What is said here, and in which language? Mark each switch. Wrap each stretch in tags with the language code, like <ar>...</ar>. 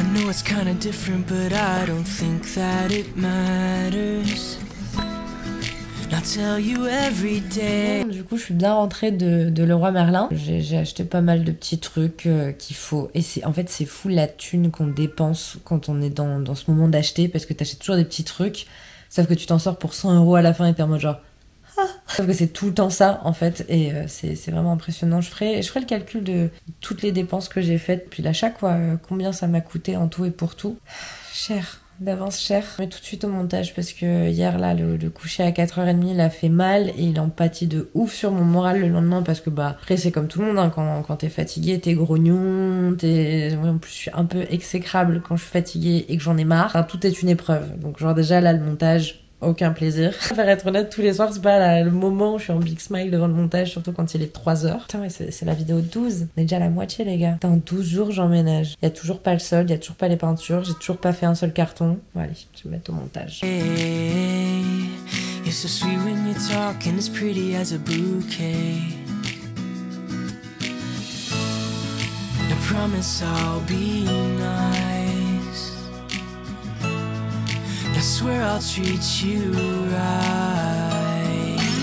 <en>It's kind of different, but I don't think that it matters. I'll tell you every day.</en> <fr>Du coup, je suis bien rentrée de Leroy Merlin. J'ai acheté pas mal de petits trucs qu'il faut. Et en fait, c'est fou la thune qu'on dépense quand on est dans ce moment d'acheter parce que t'achètes toujours des petits trucs. Sauf que tu t'en sors pour 100 € à la fin et t'es en mode genre. Sauf que c'est tout le temps ça en fait et c'est vraiment impressionnant. Je ferai le calcul de toutes les dépenses que j'ai faites puis l'achat quoi, combien ça m'a coûté en tout et pour tout. Cher, d'avance cher. Mais tout de suite au montage parce que hier là le coucher à 4h30 il a fait mal et il en pâtit de ouf sur mon moral le lendemain parce que bah après c'est comme tout le monde hein, quand t'es fatigué t'es grognon, en plus je suis un peu exécrable quand je suis fatiguée et que j'en ai marre. Enfin, tout est une épreuve. Donc genre déjà là le montage, aucun plaisir. Pour être honnête, tous les soirs, c'est pas là, le moment où je suis en</fr> <en>big smile</en> <fr>devant le montage, surtout quand il est 3h. Putain, mais c'est la vidéo 12. On est déjà à la moitié, les gars. Dans 12 jours, j'emménage. Y a toujours pas le sol, y a toujours pas les peintures, j'ai toujours pas fait un seul carton. Bon, allez, je vais mettre au montage.</fr> <en>Hey, you're so sweet when you talk and as pretty as a bouquet. I promise I'll be nice. I swear I'll treat you right.</en>